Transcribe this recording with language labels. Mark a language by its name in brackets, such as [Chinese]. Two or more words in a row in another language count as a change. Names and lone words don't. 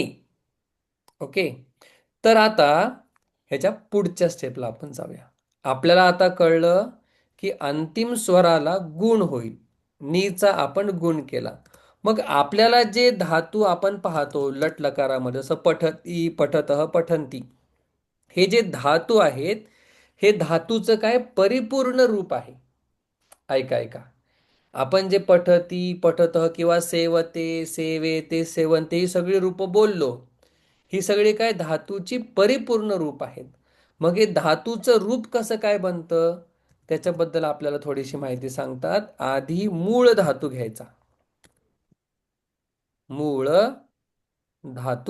[Marathi] ओके. तर आता ह्याच्या पुढच्या स्टेपला आपण जाऊया. आपल्याला आता कळलं की अंतिम स्वराला गुण होईल. नीचा आपण गुण केला. मग आपल्याला जे धातू आपण पाहतो लट लकारामध्ये, जसं [Sanskrit] पठती, पठतः, पठंती, [Marathi] हे जे धातू आहेत, हे धातूचं काय परिपूर्ण रूप आहे. ऐका ऐका, आपण जे [Sanskrit] पठती, पठतः [Marathi] किंवा [Sanskrit] सेवते, सेवेते, सेवंते [Marathi] ही सगळी रूप बोललो, ही सगळी काय धातूची परिपूर्ण रूप आहेत. मग हे धातूचं रूप कसं काय बनतं, त्याच्याबद्दल आपल्याला थोडीशी माहिती सांगतात. आधी मूळ धातू घ्यायचा. मूळ धातू.